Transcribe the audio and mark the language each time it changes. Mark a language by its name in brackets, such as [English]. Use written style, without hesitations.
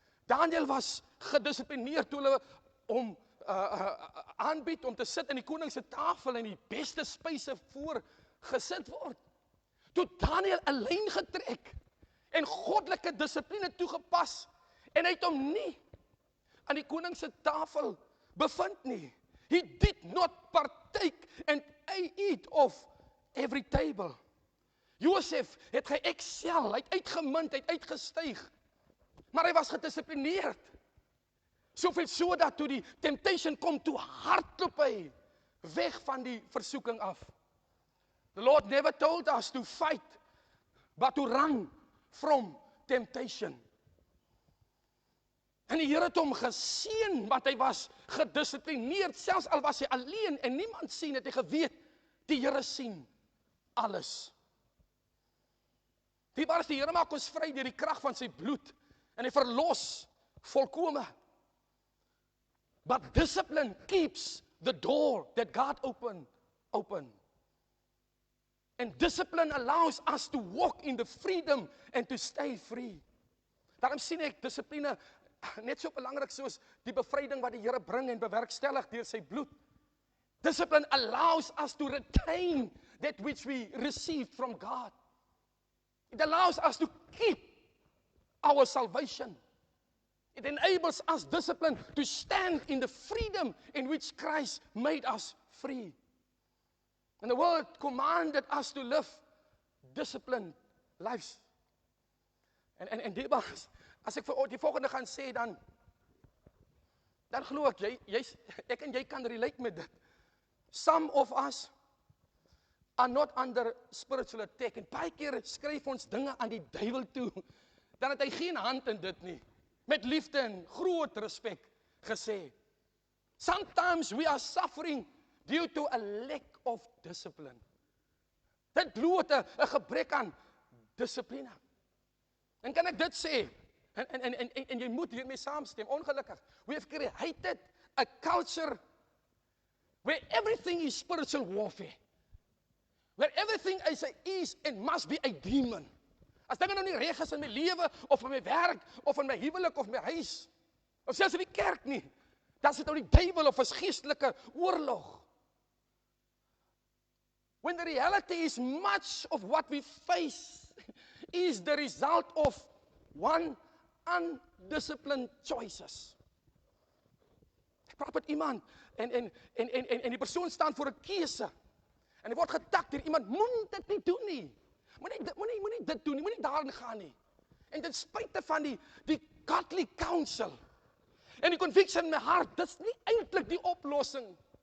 [Afrikaans] Daniel was gedissiplineerd toe hulle hom aanbied om te sit in die koning se tafel en die beste spyse voorgesit word. toe Daniel 'n lyn getrek en goddelike dissipline toegepas en hy het hom nie aan die koning se tafel bevind nie. [English] He did not partake and eat of every table. [Afrikaans] Josef het ge-excel, hy het uitgemunt, hy het uitgestyg, maar hy was gedissiplineerd. Soveel so dat toe die temptation kom, toe hardloop hy weg van die versoeking af. [English] The Lord never told us to fight, but to run from temptation. [Afrikaans] En die Here het hom geseën, want hy was gedissiplineerd, selfs al was hy alleen en niemand sien het, hy geweet, die Here sien alles. Die Here maak ons vry deur die krag van sy bloed, en hy verlos volkome. [English] But discipline keeps the door that God open. And discipline allows us to walk in the freedom and to stay free. [Afrikaans] Daarom sien ek dissipline net so belangrik soos die bevryding wat die Here bring en bewerkstellig deur sy bloed. [English] Discipline allows us to retain that which we received from God. It allows us to keep our salvation. It enables us, discipline, to stand in the freedom in which Christ made us free. And the world commanded us to live disciplined lives. [Afrikaans] En dit was, as ek vir die volgende gaan sê, dan glo ek, ek en jy kan relate met dit. [English] Some of us are not under spiritual attack. [Afrikaans] En baie keer skryf ons dinge aan die duiwel toe, dan het hy geen hand in dit nie. Met liefde en groot respek gesê. [English] Sometimes we are suffering due to a lack of discipline. [Afrikaans] Dit bloot 'n gebrek aan dissipline. En kan ek dit sê? En jy moet hiermee saamstem, ongelukkig. [English] We have created a culture where everything is spiritual warfare. Where everything is and must be a demon. [Afrikaans] As dinge nou nie reg is in my lewe, of in my werk, of in my huwelik, of my huis, of selfs in die kerk nie, dan is dit nou die duiwel of 'n geestelike oorlog. [English] When the reality is much of what we face is the result of one undisciplined choices. [Afrikaans] Ek praat met iemand, en die persoon staan voor 'n keuse, en hy word getak deur iemand, moet dit nie doen nie. Moenie dit doen nie, moenie daarin gaan nie. En ten spyte van die [English] godly counsel [Afrikaans] en die conviction in my hart, dit is nie eintlik die oplossing.